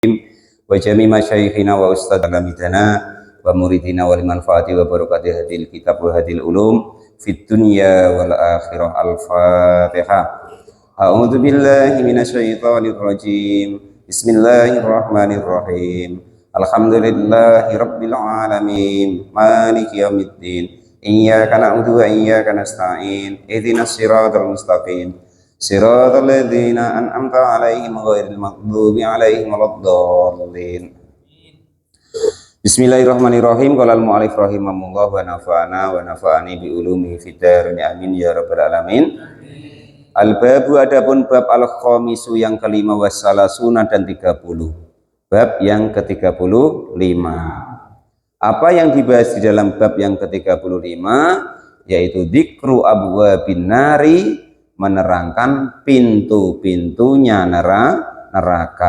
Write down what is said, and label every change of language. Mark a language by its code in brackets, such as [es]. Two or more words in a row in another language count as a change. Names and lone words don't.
[ar] وجميع مشايخنا وأستاذ علامتنا ومريدينا والمنفعة وبركة هذا الكتاب وهذا العلوم في الدنيا والآخرة. Al-Fatihah. أعوذ بالله من الشيطان الرجيم. بسم الله الرحمن الرحيم الحمد لله رب العالمين. مالك يوم الدين. إياك نعبد وإياك نستعين اهدنا الصراط المستقيم. صراط الذين أنعمت عليهم غير المغضوب عليهم ولا الضالين. بسم الله الرحمن الرحيم قال المؤلف رحمه الله ونفعنا ونفعني بعلومه في الدارين آمين يا رب العالمين. Al-babu, [id] adapun bab al-khamisu yang kelima wassalasuna dan 30. Bab yang ke-35. Apa yang dibahas di dalam bab yang ke-35 yaitu [ar] ذكر أبواب النار, [id] menerangkan pintu-pintunya neraka.